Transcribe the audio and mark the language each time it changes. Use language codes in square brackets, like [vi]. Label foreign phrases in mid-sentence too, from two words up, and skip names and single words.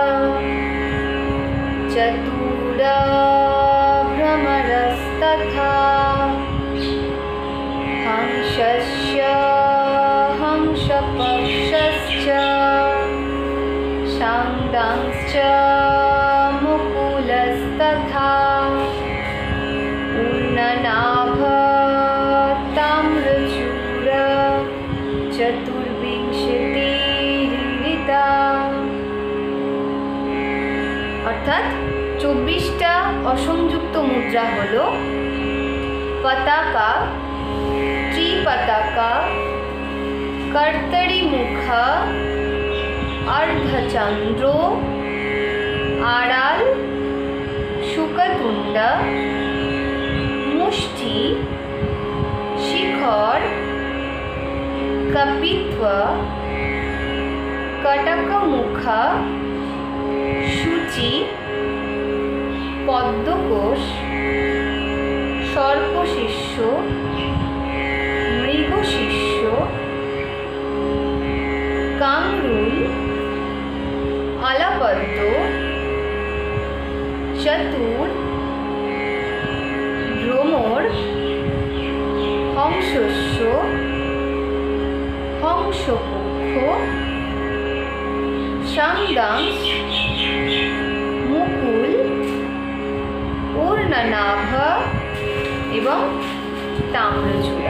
[sa] चतुर भ्रमरस्तथा हंसस्य हंसपक्षश्च शाङ्गांश्च मुकुलस्तथा उन्ननाभ ताम्रचूर चतुर्विंशतिरिता। [bn] অর্থাৎ 24টা অসংযুক্ত মুদ্রা হল পতাকা, ত্রিপতাকা, कर्तरिमुख, अर्धचंद्र, आड़ाल, शुकतुंड, मुष्टि, शिखर, कपित्व, कटकमुख, शुचि, पद्मकोश, सर्पशिष्य, मृगशिष्य, পদ্ম, চতুর, ভ্রমর, হংসস্য, হংসপক্ষ, সাংদাংশ, মুকুল, পূর্ণনাভ এবং তাম্রচূড়া।